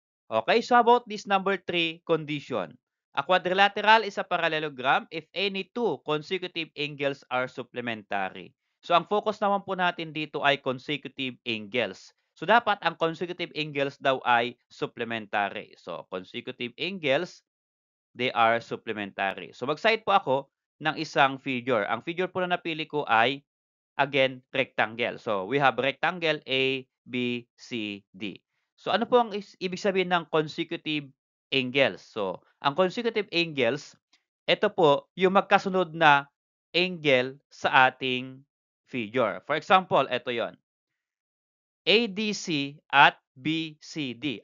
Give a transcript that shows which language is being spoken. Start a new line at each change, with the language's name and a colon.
English: Okay, so about this number 3 condition. A quadrilateral is a parallelogram if any two consecutive angles are supplementary.
Filipino: So ang focus naman po natin dito ay consecutive angles. So dapat ang consecutive angles daw ay supplementary.
English: So consecutive angles, they are supplementary.
Filipino: So mag-cite po ako ng isang figure. Ang figure po na napili ko ay again, rectangle.
English: So, we have rectangle A, B, C, D.
Filipino: So, ano po ang ibig sabihin ng consecutive angles? So, ang consecutive angles, ito po yung magkasunod na angle sa ating figure. For example, ito yon. ADC at BCD.